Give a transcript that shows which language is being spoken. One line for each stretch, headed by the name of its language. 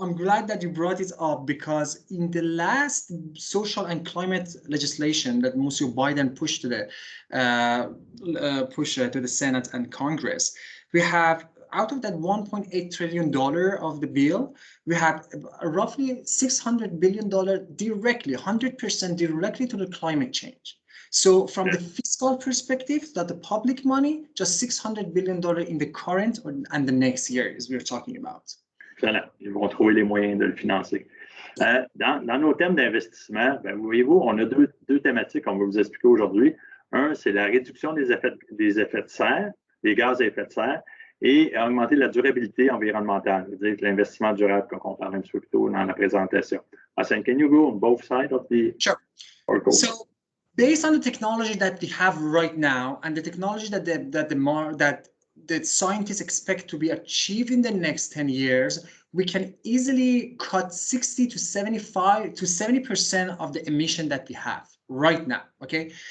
English: I'm glad that you brought it up, because in the last social and climate legislation that Monsieur Biden pushed to the Senate and Congress, we have, out of that $1.8 trillion of the bill, we have roughly $600 billion directly, 100% directly to the climate change. So from the fiscal perspective, that the public money, just $600 billion in the current and the next years we're talking about. Excellent.
French: Ils vont trouver les moyens de le financer. Dans nos thèmes d'investissement, voyez-vous, on a deux thématiques qu'on va vous expliquer aujourd'hui. Un, c'est la réduction des effets de serre, des gaz à effet de serre, et augmenter la durabilité environnementale, c'est-à-dire l'investissement durable qu'on parlait un petit peu plus tôt dans la présentation.
English: Asank, can you go on both sides of the article? So, based on the technology that we have right now and the technology that the scientists expect to be achieved in the next 10 years, we can easily cut 60 to 70% of the emission that we have right now, okay?